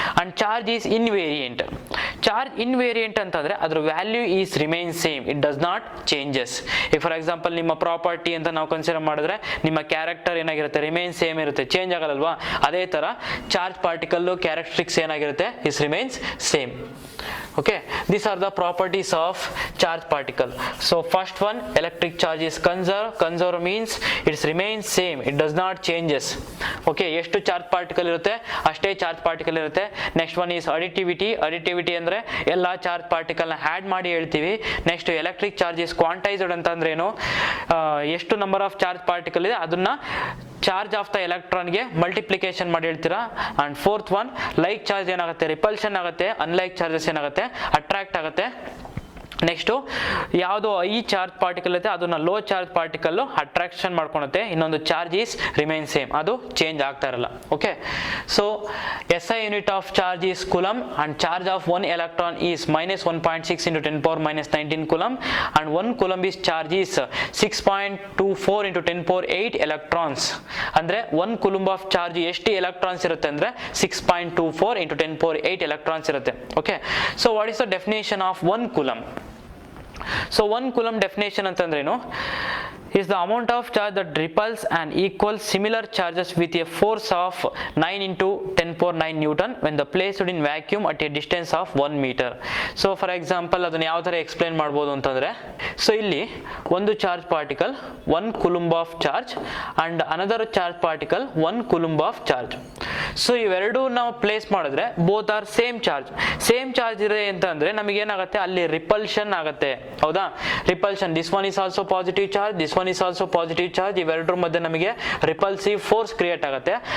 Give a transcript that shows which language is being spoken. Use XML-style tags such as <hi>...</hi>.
<en>And charge is invariant. Charge invariant</en> <kn>ಅಂತಂದ್ರೆ ಅದ್ರ</kn> <en>Value is remain same, it does not changes.</en> <kn>ಈಗ for example ನಿಮ್ಮ property ಅಂತ ನಾವು ಕನ್ಸಿಡರ್ ಮಾಡಿದ್ರೆ ನಿಮ್ಮ ಕ್ಯಾರೆಕ್ಟರ್ ಏನಾಗಿರುತ್ತೆ, ರಿಮೈನ್ ಸೇಮ್ ಇರುತ್ತೆ, ಚೇಂಜ್ ಆಗಲ್ಲಲ್ವಾ. ಅದೇ ತರ ಚಾರ್ಜ್ ಪಾರ್ಟಿಕಲ್ ಕ್ಯಾರೆಕ್ಟರಿಸ್ಟಿಕ್ಸ್ ಏನಾಗಿರುತ್ತೆ,</kn> <en>Is remains same. Okay, these are the properties of charge particle. So first one, electric charge is conserve means it remains same, it does not changes.</en> <kn>Okay, ಎಷ್ಟು charge particle ಇರುತ್ತೆ ಅಷ್ಟೇ charge particle ಇರುತ್ತೆ.</kn> <en>next one is additivity</en> <kn>ಅಂದ್ರೆ ಎಲ್ಲಾ charge particle ನ add ಮಾಡಿ ಹೇಳ್ತೀವಿ. Next electric charge is ಕ್ವಾಂಟೈಸ್ಡ್ ಅಂತಂದ್ರೆ ಏನು, ಎಷ್ಟು ನಂಬರ್ ಆಫ್ ಚಾರ್ಜ್ ಪಾರ್ಟಿಕಲ್ ಇದೆ ಅದನ್ನ ಚಾರ್ಜ್ ಆಫ್ ದ ಎಲೆಕ್ಟ್ರಾನ್ಗೆ ಮಲ್ಟಿಪ್ಲಿಕೇಶನ್ ಮಾಡಿ ಹೇಳ್ತೀರಾ. And fourth one, like charge ಏನಾಗುತ್ತೆ, ರಿಪಲ್ಷನ್ ಆಗುತ್ತೆ, ಅನ್ಲೈಕ್ ಚಾರ್ಜಸ್ ಏನಾಗುತ್ತೆ, ಅಟ್ರಾಕ್ಟ್ ಆಗುತ್ತೆ. ನೆಕ್ಸ್ಟು ಯಾವುದೋ ಈ ಚಾರ್ಜ್ ಪಾರ್ಟಿಕಲ್ ಇರುತ್ತೆ ಅದನ್ನ ಲೋ ಚಾರ್ಜ್ ಪಾರ್ಟಿಕಲ್ ಅಟ್ರಾಕ್ಷನ್ ಮಾಡ್ಕೊಳುತ್ತೆ, ಇನ್ನೊಂದು</kn> <en>charge is remain same,</en> <kn>ಅದು ಚೇಂಜ್ ಆಗ್ತಾ ಇರಲ್ಲ.</kn> <en>Okay, so SI unit of charge is coulomb and charge of 1 electron is minus 1.6 into 10 power minus 19 coulomb and 1 coulomb is charge is 6.24 into 10 power 8 electrons. ಅಂದ್ರೆ 1 coulomb of charge ಎಷ್ಟು electrons</en> <kn>ಇರುತ್ತೆ ಅಂದ್ರೆ</kn> <en>6.24 into 10 power 8 electrons ಇರುತ್ತೆ. Okay, so what is the definition of 1 coulomb? So 1 coulomb definition ಅಂತಂದ್ರೇನು is the amount of charge that repels and equals similar charges with a force of 9 into 10 power 9 Newton when the placed in vacuum at a distance of 1 meter. So for example</en> <kn>ಅದನ್ನ ಯಾವ ತರ explain ಮಾಡ್ಬೋದು ಅಂತಂದ್ರೆ, so ಇಲ್ಲಿ ಒಂದು</kn> <en>Charge particle 1 coulomb of charge and another charge particle 1 coulomb of charge.</en> <kn>So ಇವೆರಡು ನಾವು place ಮಾಡಿದ್ರೆ</kn> <en>both are same charge</en> <kn>ಇದೆ ಅಂತಂದ್ರೆ ನಮಗೆ ಏನಾಗುತ್ತೆ ಅಲ್ಲಿ ರಿಪಲ್ಷನ್ ಆಗುತ್ತೆ, ಹೌದಾ?</kn> <en>repulsion, this one is also positive charge, this one is also positive charge,</en> <kn>ಇವೆರಡರ ಮಧ್ಯೆ ನಮಗೆ</kn> <en>Repulsive force create ಆಗುತ್ತೆ.</en>